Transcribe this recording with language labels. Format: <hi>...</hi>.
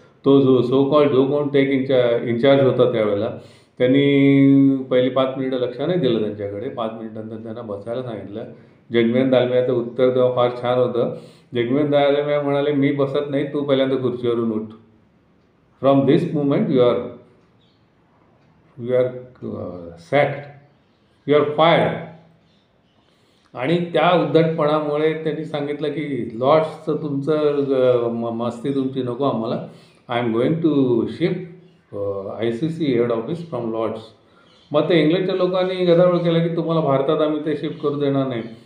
<mr>तो जो कोण टेक इन्चार्ज होता त्यावेळेला त्यांनी पहिली 5 मिनिटं लक्ष नाही दिलं त्यांच्याकडे. 5 मिनिटांनंतर त्यांना बसायला सांगितलं. जगमोहन दालमियाचं उत्तर तेव्हा फार छान होतं. जगमोहन दालमिया म्हणाले, मी बसत नाही, तू पहिल्यांदा खुर्चीवरून उठ.</mr> <en>From this moment you are sacked, you are fired.</en> <mr>आणि त्या उद्धटपणामुळे त्यांनी सांगितलं की लॉर्ड्सचं तुमचं मस्ती तुमची नको आम्हाला.</mr> <en>I am going to shift ICC head office from Lord's.</en> <mr>मग ते इंग्लंडच्या लोकांनी गदारोळ केला की तुम्हाला भारतात आम्ही ते शिफ्ट करू देणार नाही.</mr>